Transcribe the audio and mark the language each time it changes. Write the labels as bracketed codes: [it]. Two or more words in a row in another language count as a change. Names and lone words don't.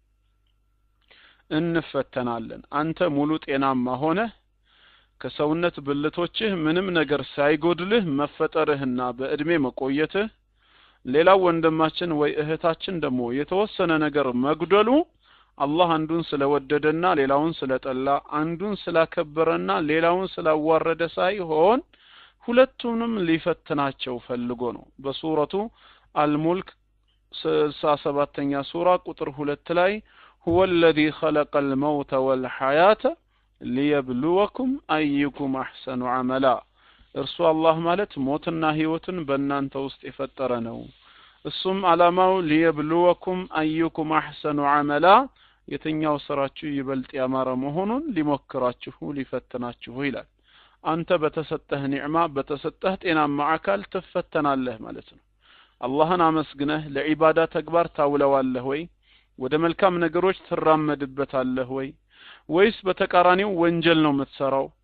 [am] እንፈተናለን አንተ ሙሉ ጤናማ ሆነ ከሰውነት ብልቶችህ ምንም ነገር ሳይጎድልህ መፈጠርህና በእድሜ መቆየትህ ሌላው ወንድማችን ወይ እህታችን ደግሞ የተወሰነ ነገር መጉደሉ አላህ አንዱን ስለወደደና ሌላውን ስለጠላ አንዱን ስላከበረና ሌላውን ስላዋረደ ሳይሆን ሁለቱንም ሊፈትናቸው ፈልጎ ነው በሱረቱ አልሙልክ 67ኛ ሱራ ቁጥር 2 ላይ [ar] هو الذي خلق الموت والحياة ليبلوكم أيكم أحسن عملا [am] እርሱ አላህ ማለት ሞትና ህይወትን በእናንተ ውስጥ የፈጠረ ነው እሱም አላማው [ar] ليبلوكم أيكم أحسن عملا [am] የትኛው ስራችሁ ይበልጥ ያማረ መሆኑን ሊሞክራችሁ ሊፈትናችሁ ይላል አንተ በተሰጠህ ኒዕማ በተሰጠህ ጤናማ አካል ትፈተናለህ ማለት ነው አላህን አመስግነህ ለዒባዳ ተግባር ታውለዋለህ ወይ ወደ መልካም ነገሮች ትራመድበታለህ ወይ ወይስ በተቃራኒው ወንጀል ነው የምትሰራው